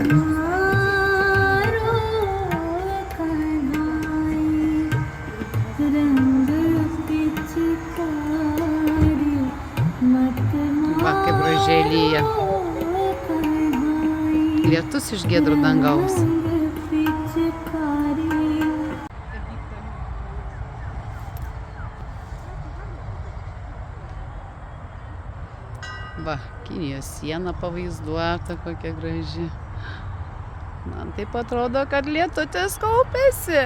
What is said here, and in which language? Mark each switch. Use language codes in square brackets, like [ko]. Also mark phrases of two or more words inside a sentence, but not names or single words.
[hi] मारो कन्हाई, रंग पिचकारी मत [lt] Va, kaip gražiai lyja. [hi] कन्हाई, [lt] Lietus iš giedro dangaus. [hi] रंग पिचकारी। [lt] Va, Kinijos siena pavaizduota, kokia graži. Man taip atrodo, kad lietutis kaupėsi.